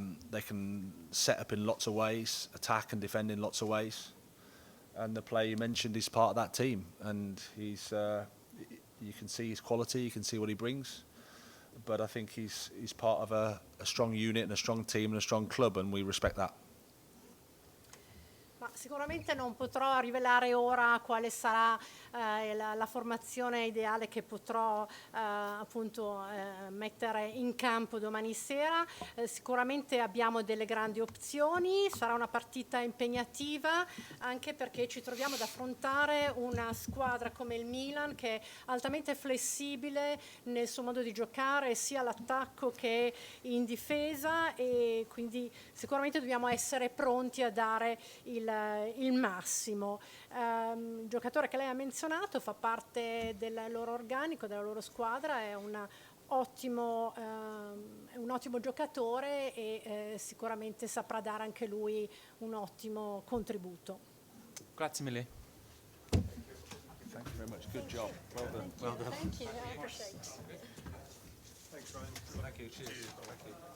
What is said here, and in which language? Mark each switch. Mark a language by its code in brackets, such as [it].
[en] They can set up in lots of ways, attack and defend in lots of ways. And the player you mentioned is part of that team. And he's, you can see his quality, you can see what he brings. But I think he's part of a strong unit and a strong team and a strong club, and we respect that. [it] Ma sicuramente non potrò rivelare ora quale sarà la formazione ideale che potrò appunto mettere in campo domani sera. Sicuramente abbiamo delle grandi opzioni, sarà una partita impegnativa anche perché ci troviamo ad affrontare una squadra come il Milan che è altamente flessibile nel suo modo di giocare sia all'attacco che in difesa, e quindi sicuramente dobbiamo essere pronti a dare il massimo. Il giocatore che lei ha menzionato fa parte del loro organico, della loro squadra, è un ottimo giocatore e sicuramente saprà dare anche lui un ottimo contributo. Grazie mille. [en] Thank you very much. Good job. Well done. Well done. Thank you. I appreciate it. Thanks, Ryan. Thank you. Cheers. Thank you.